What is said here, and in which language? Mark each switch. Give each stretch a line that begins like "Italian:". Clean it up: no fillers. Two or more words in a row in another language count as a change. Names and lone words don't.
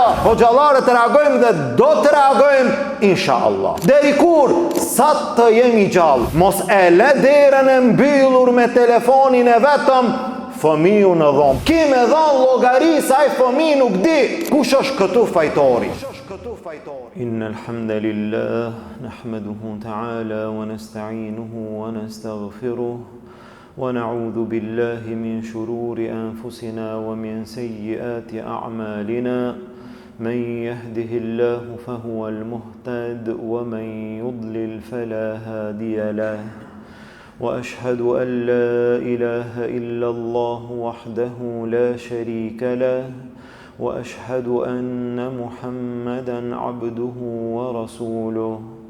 Albanian: Po xhallarët reagojmë dhe do të reagojmë inshallah. Deri kur? Sa të jemi gjallë. Mos e le derën e mbyllur me telefonin e vetëm fëmiu në dhomë. Ki me dhanë llogari sa ai fëmi nuk di kush është këtu fajtori.
Arabic: إن الحمد لله نحمده تعالى ونستعينه ونستغفره ونعوذ بالله من شرور أنفسنا ومن سيئات أعمالنا من يهده الله فهو المهتد ومن يضلل فلا هادي له وأشهد أن لا إله إلا الله وحده لا شريك له وأشهد أن محمدًا عبده ورسوله